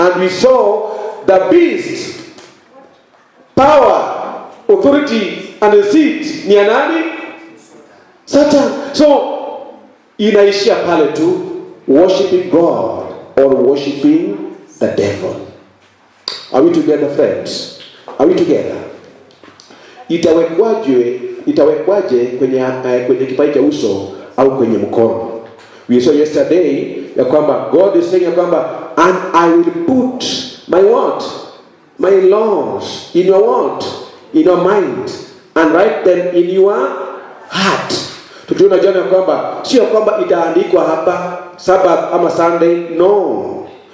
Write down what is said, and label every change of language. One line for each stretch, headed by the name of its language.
English: And we saw the beast, power, authority and the seat ni nani? Satan. So inaishia pale tu, worshiping God or worshiping the devil. Are we together, friends? Are we together?
Swahili: Itawekwaje kwenye kipaji cha uso au kwenye mkono?
English: We saw yesterday ya kwamba God is saying ya kwamba, and I will put my what? My laws in your what? In your mind, and write them in your
Swahili: heart. Tukiona jana kwamba sio kwamba itaandikwa hapa Sabbath ama Sunday, no.